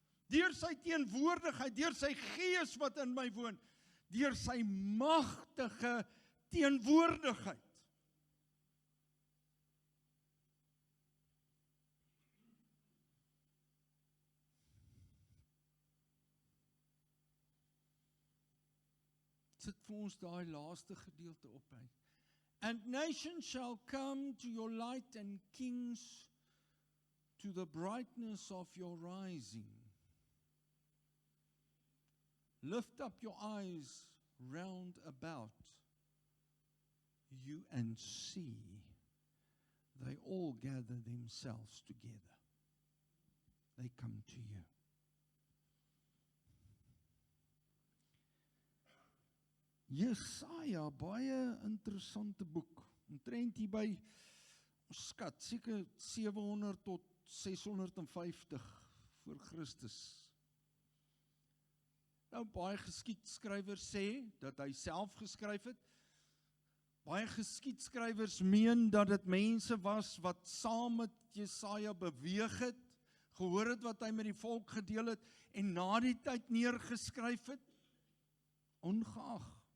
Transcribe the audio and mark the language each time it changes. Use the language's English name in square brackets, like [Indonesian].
[Afrikaans] Deur sy teenwoordigheid, deur sy gees wat in my woon, deur sy magtige teenwoordigheid. Sit vir ons daai laaste gedeelte op hy. [English] And nations shall come to your light and kings to the brightness of your rising. Lift up your eyes round about you and see they all gather themselves together. They come to you. [Afrikaans] Jesaja, baie interessante boek. Omtrent hier by, ons skat, seker 700 tot 650 voor Christus. Nou, baie geskiedskrywers sê, dat hy self geskryf het. Baie geskiedskrywers meen, dat dit mense was, wat saam met Jesaja beweeg het, gehoor het wat hy met die volk gedeel het, en na die tyd neergeskryf het, ongeag.